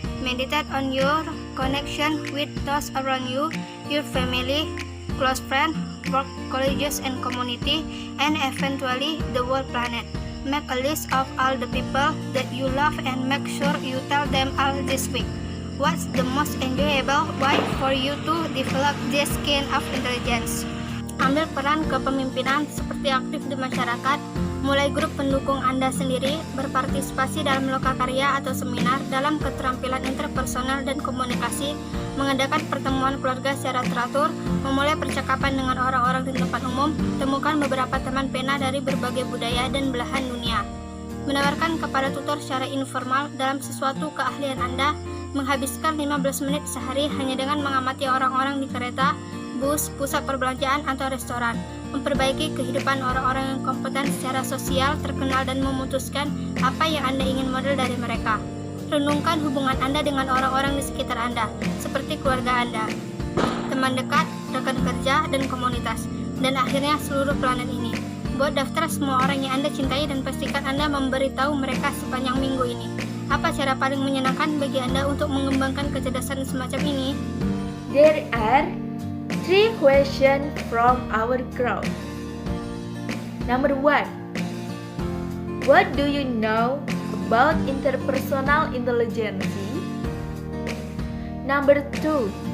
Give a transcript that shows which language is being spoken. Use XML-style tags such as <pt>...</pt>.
<en>Meditate on your connection with those around you, your family, close friends, work, colleges and community, and eventually the whole planet. Make a list of all the people that you love and make sure you tell them all this week. What's the most enjoyable way for you to develop this kind of intelligence?</en> <id>Ambil peran kepemimpinan seperti aktif di masyarakat, mulai grup pendukung Anda sendiri, berpartisipasi dalam lokakarya atau seminar dalam keterampilan interpersonal dan komunikasi, mengadakan pertemuan keluarga secara teratur, memulai percakapan dengan orang-orang di tempat umum, temukan beberapa teman pena dari berbagai budaya dan belahan dunia. Menawarkan kepada tutor secara informal dalam sesuatu keahlian Anda, menghabiskan 15 menit sehari hanya dengan mengamati orang-orang di kereta, bus, pusat perbelanjaan, atau restoran, memperbaiki kehidupan orang-orang yang kompeten secara sosial, terkenal, dan memutuskan apa yang Anda ingin model dari mereka. Renungkan hubungan Anda dengan orang-orang di sekitar Anda, seperti keluarga Anda, teman dekat, rekan kerja, dan komunitas, dan akhirnya seluruh planet ini. Buat daftar semua orang yang Anda cintai dan pastikan Anda memberitahu mereka sepanjang minggu ini. Apa cara paling menyenangkan bagi Anda untuk mengembangkan kecerdasan semacam ini?</id> <en>There are 3 questions from our crowd. Number 1. What do you know about interpersonal intelligence? Number 2.</en>